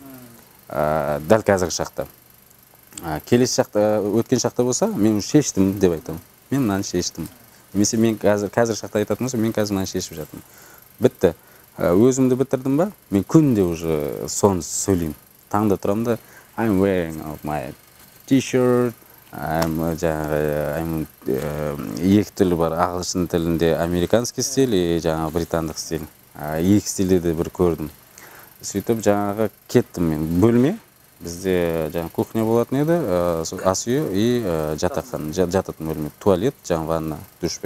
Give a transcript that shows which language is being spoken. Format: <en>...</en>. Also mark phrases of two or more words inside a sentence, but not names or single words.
<kk>Дәл қазіргі шақта. Келесі шақта, өткен шақта болса, мен шештім деп айтамын. Мен мынаны шештім. Немесе мен қазір шақта айтатын болса, мен қазір мынаны шешіп жатырмын. Бітті. Өзімді бітірдім ба, мен күнде уже соны сөйлеймін. Таңда тұрамын да,</kk> <en>I'm wearing my t-shirt,</en> <kk>жаңағы екі тілі бар, ағылшын тілінде</kk> <ru>американский стиль и</ru> <kk>жаңағы британдық стиль. Екі стильде де бір көрдім. Сөйтіп жаңағы кеттім мен бөлме. Бізде жаңағы кухня болатын еді, ас үйі и жатақхана, жататын бөлме, туалет, жаңағы ванна, душпен.</kk>